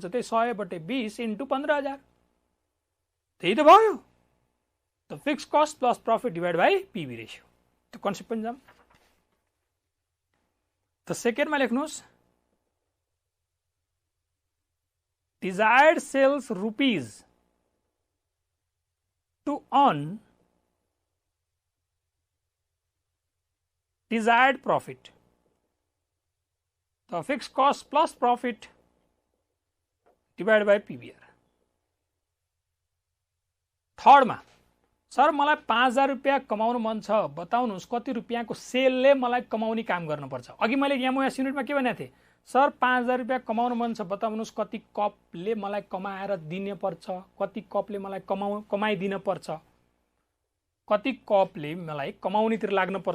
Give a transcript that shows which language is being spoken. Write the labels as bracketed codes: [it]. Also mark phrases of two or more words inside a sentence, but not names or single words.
[ne] त्यही 100/20 इन्टु 15,000, त्यही त भयो। [en] त fix cost plus profit divide by PB ratio. त्यो कन्सेप्ट पनि जाम। त सेकेन्डमा लेख्नुहोस् desired sales rupees to earn desired profit. The fixed cost plus profit divided by PBR. [ne] थर्ड में सर मलाई 5,000 रुपियाँ कमाउनु मन छ, बताउनुहोस् कति रुपियाँको सेलले मलाई कमाउने काम गर्नुपर्छ? अघि मैले एमओएस युनिटमा के भनेको थिएँ? सर 5,000 रुपियाँ कमाउनु मन छ, बताउनुहोस् कति कपले मलाई कमाएर दिने पर्छ, कति कपले मलाई कमाइदिन पर्छ, कति कपले मलाई कमाउनेतिर लाग्नु पर्छ।